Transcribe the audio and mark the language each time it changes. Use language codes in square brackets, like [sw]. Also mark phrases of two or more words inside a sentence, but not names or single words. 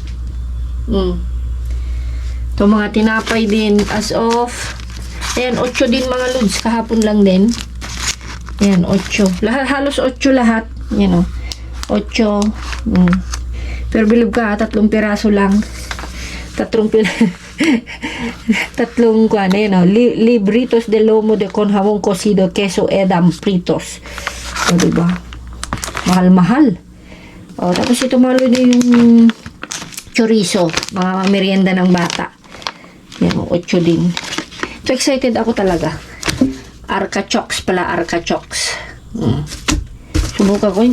[tl] Ito mga tinapay din [en] as of [tl] ayan, 8 din mga lods. Kahapon lang din. Ayan, 8. Lahat, halos 8 lahat. Yan o. 8. Pero bilib ka, 3 piraso lang. 3 piraso. Tatlong kuan, ayan o. [es] Libritos de lomo de con jamón cocido, queso edam fritos. [tl] O, diba? Mahal-mahal. O, tapos ito mga lodi yung chorizo. Mga merienda ng bata. Yan, 8 din. So, excited ako talaga. Arca-chokes pala, Arca-chokes. Subukan ko.